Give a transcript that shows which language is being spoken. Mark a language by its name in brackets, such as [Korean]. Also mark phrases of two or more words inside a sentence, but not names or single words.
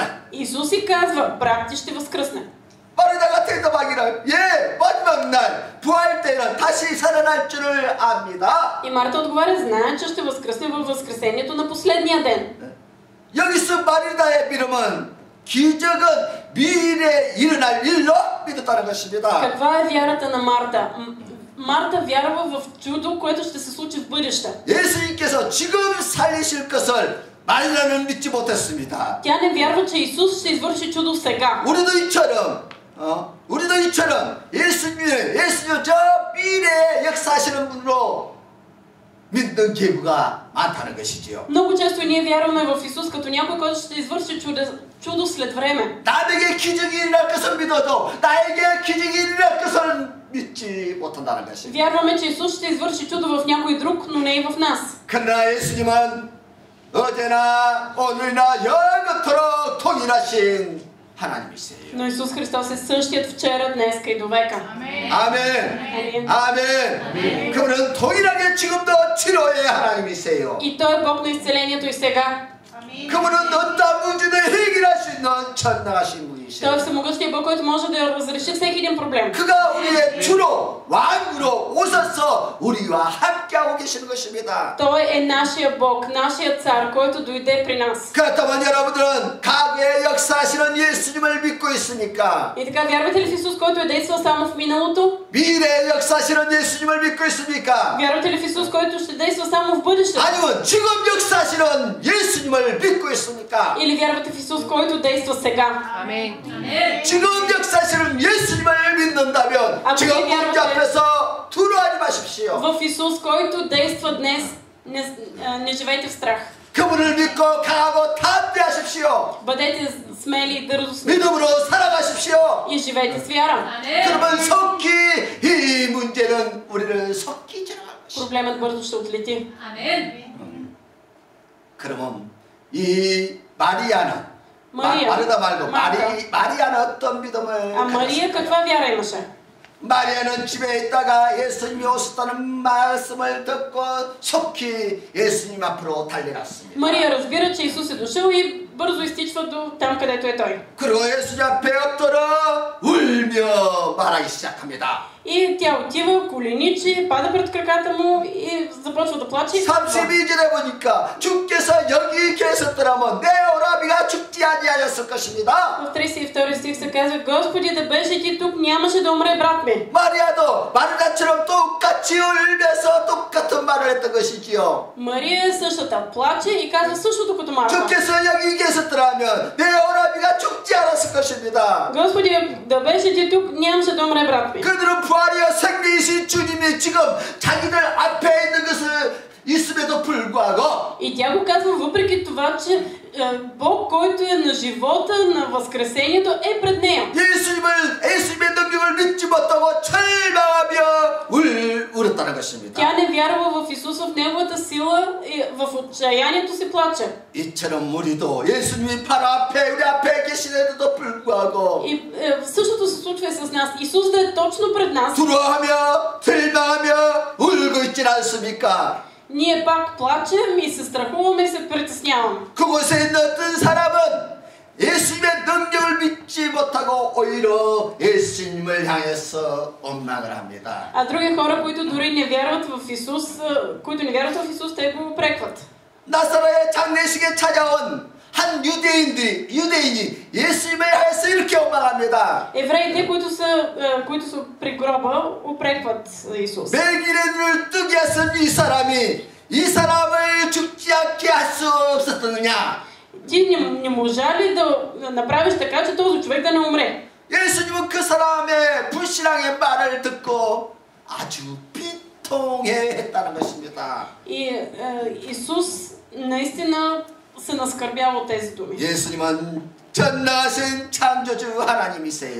[Bulgarian] Исус и казва, брат ти ще възкръсне. [Korean] 마르다가 대답하기를 마지막 날 부활 때는 다시 살아날 줄을 압니다. [Bulgarian] И Марта отговаря, знае, че ще възкръсне във възкресението на последния ден. [Korean] 여기서 마르다의 믿음은 기적은 미래에 일어날 일로 믿었다는 것입니다. [Bulgarian] Каква е вярата на Марта? Марта вярва в чудо, което ще се случи в бъдеще. [Korean] 예수님께서 지금 살리실 것을 마리아는 믿지 못했습니다. [Bulgarian] Тя не вярва, че Исус ще извърши чудо сега. [Korean] 우리도 이처럼 예수님 저 미래에 역사하시는 분으로 믿는 계부가 많다는 것이지요. [Bulgarian] Много често ние вярваме в Исус като някой, който ще извърши чудо след време. [Korean] 남에게 기적이 일어날 것을 믿어도 나에게 기적이 일어날 것을 믿지 못한다는 것입니다. [Bulgarian] Вярваме, че Исус ще извърши чудо в някой друг, но не и в нас. [Korean] 그러나 예수님은 어제나 오늘나 영원토록 통일하신 하나님이세요. [Bulgarian] Но Исус Христос е същият вчера, днеска и до века. [Korean] 아멘. 아멘. 그분은 동일하게 지금도 치료의 하나님이세요. [Bulgarian] И Той е Бог на изцелението и сега. [Korean] 그분은 어떠한 문제도 해결할 수 있는 전능하신 분이시오. [Bulgarian] Той е всемогъщия Бог, който може да разреши всеки един проблем. [Korean] 그가 우리의 주로 왕으로 오셔서 우리와 함께하고 계시는 것입니다. [Bulgarian] Той е нашия Бог, нашия цар, който дойде при нас. [Korean] 그렇다면 여러분들은 과거의 역사하시는 예수님을 믿고 있습니까? [Bulgarian] И така, вярвате ли в Исус, който е действал само в миналото? [Korean] 미래의 역사하시는 예수님을 믿고 있습니까? [Bulgarian] Вярвате ли в Исус, който ще действа само в бъдещето? [Korean] 아니면 지금 역사하시는 예수님을 믿고 있습니까? [Bulgarian] Или вярвате в Исус, който действа сега? Амин. [Korean] 지금 역사하시는 예수님을 믿는다면 지금 문제 앞에서 두려워하지 마십시오. [Bulgarian] В Исус, който действа днес, не живейте в страх. [Korean] 그분을 믿고 강하고 담대하십시오. [Bulgarian] Бъдете смели и дързостни [Korean] 믿음으로 살아가십시오. [Bulgarian] и живейте с вяра. [Korean] 그러면 속히 이 문제는 우리를 속히 지나갈 것이다. [Bulgarian] Проблемът бързо ще отлети. [Korean] 그러면 이 마리아는 [Bulgarian] Мария. [Korean] 마르다 말고 [Bulgarian] Марта. [Korean] 마리아는 어떤 믿음을 [Bulgarian] А Мария каква вяра имаше? [Korean] 마리아는 집에 있다가 예수님이 오셨다는 말씀을 듣고 속히 예수님 앞으로 달려갔습니다. [Bulgarian] Мария разбира, че Исус е дошъл и бързо изтичва до там, където е Той. [Korean] 그리고 예수님 앞에 엎드려 울며 말하기 시작합니다. [Bulgarian] И тя отива, коленичи, пада пред краката му и започва да плаче. [Korean] 32절에 보니까 주께서 여기 계셨더라면 내 오라비가 죽지 아니하였을 것입니다. [Bulgarian] В 32 стих се казва: Господи, да беше ти тук, нямаше да умре брат ми. [Korean] 마리아도 마르다처럼 똑같이 울면서 똑같은 말을 했던 것이지요. [Bulgarian] Мария е същата, плаче и казва същото като Марта. [Korean] 주께서 여기 계셨더라면 내 오라비가 죽지 않았을 것입니다. [Bulgarian] Господи, да беше ти тук, нямаше да умре брат ми. [Korean] 그들은 부활이여 생명이신 주님이 지금 자기들 앞에 있는 것을 있음에도 불구하고 [Bulgarian] И тя го казва въпреки това, че Бог, който е на живота, на възкресението, е пред нея. [Korean] 예수님의 능력을 믿지 못하고 절망하며 울었다는 것입니다. [Bulgarian] Тя не вярва в Исус, в Неговата сила и в отчаянието си плаче. [Korean] 이처럼 우리도 예수님이 바로 앞에 우리 앞에 계시는데도 불구하고 [Bulgarian] И същото се случва и с нас. Исус да е точно пред нас. [Korean] 두려워하며 절망하며 울고 있지 않습니까? [Bulgarian] Ние пак плачем и се страхуваме и се притесняваме. [Korean] 그곳에 있는 어떤 사람은 예수님의 능력을 믿지 못하고 오히려 예수님을 향해서 원망을 합니다. [Bulgarian] А други хора, които дори не вярват в Исус, които не вярват в Исус, те го упрекват. [Korean] 나사로의 장례식에 찾아온 한 유대인이 예수님을 향해서 이렇게 원망합니다. [Bulgarian] Евреите, които са при гроба, упрекват Исус. [Korean] 매길의 눈을 뜨게 했은 이 사람을 죽지 않게 할 수 없었느냐? [Bulgarian] Ти не можа ли да направиш така, че този човек да не умре? [Korean] 예수님은 그 사람의 불신앙의 말을 듣고 아주 비통해했다는 것입니다. [Bulgarian] И Исус наистина се наскърбява от тези думи. [Korean] 예수님은 전능하신 창조주 하나님이세요.